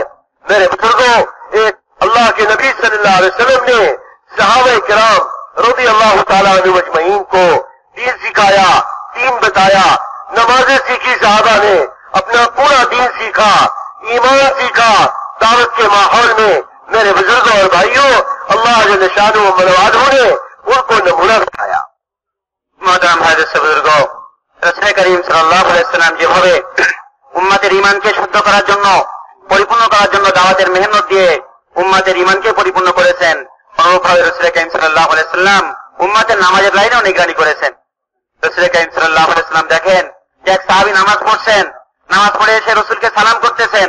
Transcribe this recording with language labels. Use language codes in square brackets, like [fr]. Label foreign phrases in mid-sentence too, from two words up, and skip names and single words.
[ur] میرے بزرگوں، ایک اللہ کے نبی صلی اللہ علیہ وسلم نے صحابہ کرام رضی اللہ تعالیٰ عنہ مجمعین کو دین سکھایا، دین بتایا، نمازیں سیکھی، صحابہ نے اپنا پورا دین سیکھا، ایمان سیکھا دعوت کے ماحول میں۔ میرے بزرگوں اور بھائیوں، اللہ جل شانہ و منوالہ نے ان کو نمونہ بتایا۔ محترم حضرت بزرگوں، [bn] رسول করিম সাল্লাল্লাহু আলাইহি ওয়াসাল্লাম যেভাবে উম্মতের ঈমানকে শুদ্ধ করার জন্য, পরিপূর্ণ করার জন্য দাওয়াতের মেহনত দিয়ে উম্মতের ঈমানকে পরিপূর্ণ করেছেন, অনুরূপভাবে রসুল করিম সাল্লাল্লাহু আলাইহি ওয়াসাল্লাম উম্মতের নামাজের লাইনেও নিগরানি করেছেন। রসুল করিম সাল্লাল্লাহু আলাইহি ওয়াসাল্লাম দেখেন যে এক সাহাবী নামাজ পড়ছেন, নামাজ পড়ে এসে রসুলকে সালাম করতেছেন।